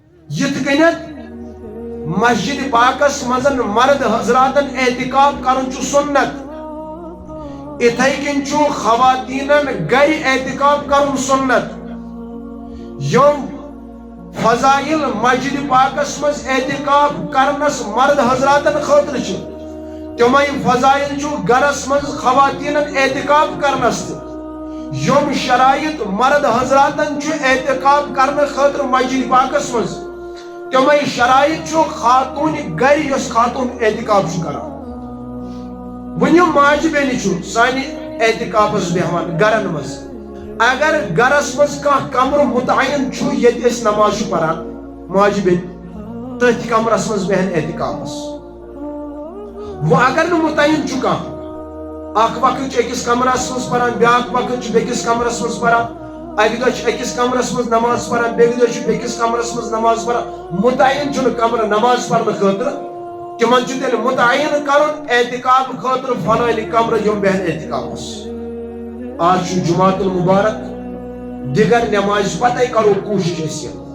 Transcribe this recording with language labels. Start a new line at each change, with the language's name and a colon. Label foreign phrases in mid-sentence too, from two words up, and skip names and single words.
Kashmiri: یت کنت مسجد پاکس مزن مرد حضراتن اعتکاف کرن چھ سنت اتھائی کن چھ خواتینن گھر اعتکاف کرن سنت یم فضائل مسجد پاکس مز اعتکاف کرنس مرد حضراتن خاطر چھ تمے فضائل چھ گرس مز خواتینن اعتکاف کرنس یم شرائط مرد حضراتن چھ اعتکاف کرنے خاطر مسجد پاکس مز تمے شرائط چھ خاتون گھر یس خاتون اعتکاف کران ونیو ماج بیلی چھ سانی اعتکافس بیہوان گرن مز اگر گرس مز کان کمر متعین چھ یت اس نماز پران ماج بیل تھی کمرس مز بہن اعتکافس وہ اگر نہ متعین چھ کان اخ وقت اکس کمرس مز پران بیاکھ وقت بیکس کمرس مز پران اکہ دہ اکس کمرس مز نماز پران بیک دہ بیکس کمرس مز نماز پران متعین چھ کمر نماز پرنے خاطر تمن چھ تیل متعین کرن اعتکاف خاطر فلانی کمر یم بہن اعتکافس آج چھ جمعۃ المبارک دیگر نماز پتہ کرو کوشش